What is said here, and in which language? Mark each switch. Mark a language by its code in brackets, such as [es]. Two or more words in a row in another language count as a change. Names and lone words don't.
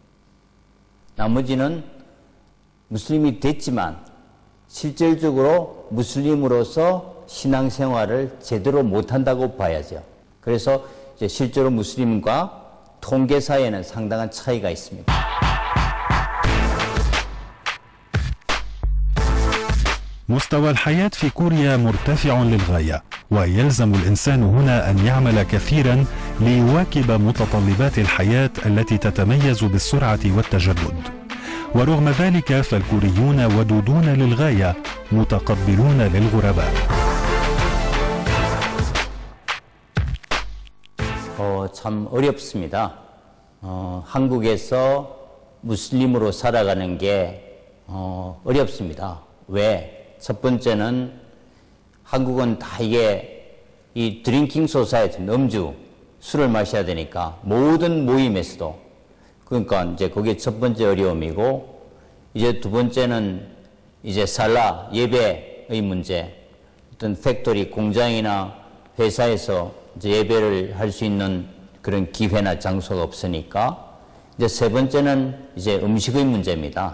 [ko] 나머지는 무슬림이 됐지만 실질적으로 무슬림으로서 신앙생활을 제대로 못한다고 봐야죠. 그래서 이제 실제로 무슬림과 통계 사이에는 상당한 차이가 있습니다. [ar] مستوى الحياة في كوريا مرتفع للغاية، ويلزم الإنسان هنا أن يعمل كثيرا ليواكب متطلبات الحياة التي تتميز بالسرعة والتجدد. ورغم ذلك فالكوريون ودودون للغاية، متقبلون للغرباء. [ko] 참 어렵습니다. 한국에서 무슬림으로 살아가는 게 어렵습니다. 왜? 첫 번째는 한국은 다 이게 이 [en] drinking society, [ko] 음주, 술을 마셔야 되니까 모든 모임에서도 그러니까 이제 그게 첫 번째 어려움이고 이제 두 번째는 이제 살라 예배의 문제 어떤 팩토리 공장이나 회사에서 이제 예배를 할 수 있는 그런 기회나 장소가 없으니까 이제 세 번째는 이제 음식의 문제입니다.